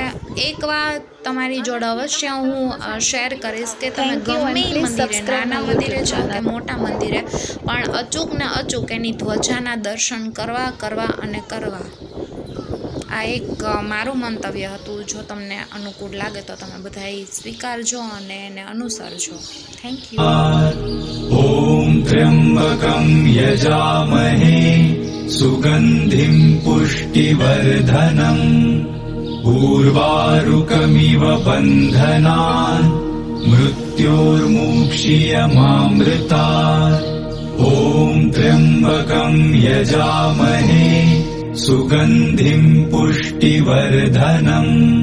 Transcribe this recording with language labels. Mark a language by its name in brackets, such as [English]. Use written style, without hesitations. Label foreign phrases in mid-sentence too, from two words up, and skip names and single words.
[Gujarati] એક વાત તમારી જોડે અવશ્ય હું શેર કરીશ કે તમે ગમે ઈ મંદિરે, નાના મંદિરે જાઓ કે મોટા મંદિરે, પણ અચૂક ને અચૂક એની ધ્વજાના દર્શન કરવા અને કરવા. આ એક મારું મંતવ્ય હતું. જો તમને અનુકૂળ લાગે તો તમે બધા સ્વીકારજો અને એને અનુસરજો. [English] thank you. [Sanskrit] ॐ त्र्यम्बकं यजामहे सुगन्धिं पुष्टिवर्धनम् उर्वारुकमिव बन्धनान् मृत्योर्मुक्षीयमामृतात् ॐ त्र्यम्बकं यजामहे सुगन्धिं पुष्टिवर्धनम्